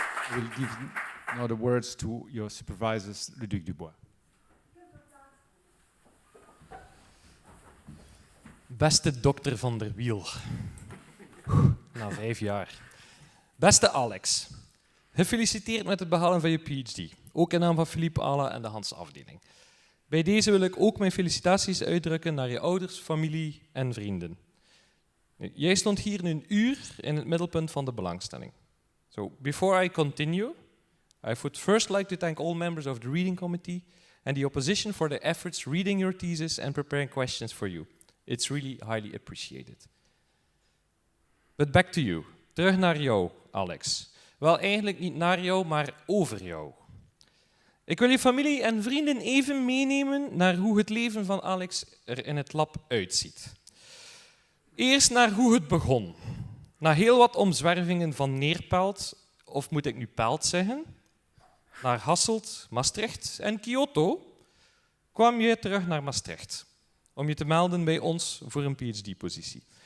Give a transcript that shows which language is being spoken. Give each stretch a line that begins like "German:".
English: I will give now the words to your supervisors, Luduc Dubois.
Dutch: Beste dokter van der Wiel. Na 5 jaar. Beste Alex. Gefeliciteerd met het behalen van je PhD. Ook in naam van Philippe Ala en de Hans afdeling. Bij deze wil ik ook mijn felicitaties uitdrukken naar je ouders, familie en vrienden. Jij stond hier een uur in het middelpunt van de belangstelling.
English: So, before I continue, I would first like to thank all members of the reading committee and the opposition for their efforts reading your thesis and preparing questions for you. It's really highly appreciated. But back to you.
Dutch: Terug naar jou, Alex. Wel, eigenlijk niet naar jou, maar over jou. Ik wil je familie en vrienden even meenemen naar hoe het leven van Alex er in het lab uitziet. Eerst naar hoe het begon. Na heel wat omzwervingen van Neerpelt, of moet ik nu Pelt zeggen, naar Hasselt, Maastricht en Kyoto, kwam je terug naar Maastricht om je te melden bij ons voor een PhD-positie.